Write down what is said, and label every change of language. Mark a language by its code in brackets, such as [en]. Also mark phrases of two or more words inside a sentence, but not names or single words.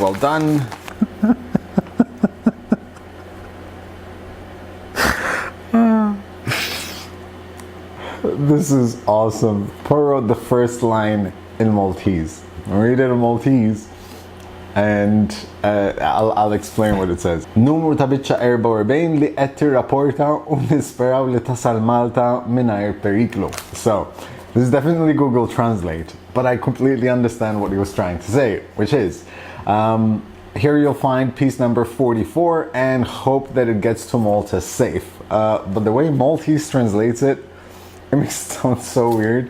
[en] Well done. This is awesome. Paul wrote the first line in Maltese. I'll read it in Maltese, and I'll explain what it says. [mt] Numru ta biċċa 44 li qed tirrapporta u nisperaw li tasal Malta mingħajr periklu. [en] So, this is definitely Google Translate, but I completely understand what he was trying to say, which is, here you'll find piece number 44 and hope that it gets to Malta safe. But the way Maltese translates it makes it sound so weird.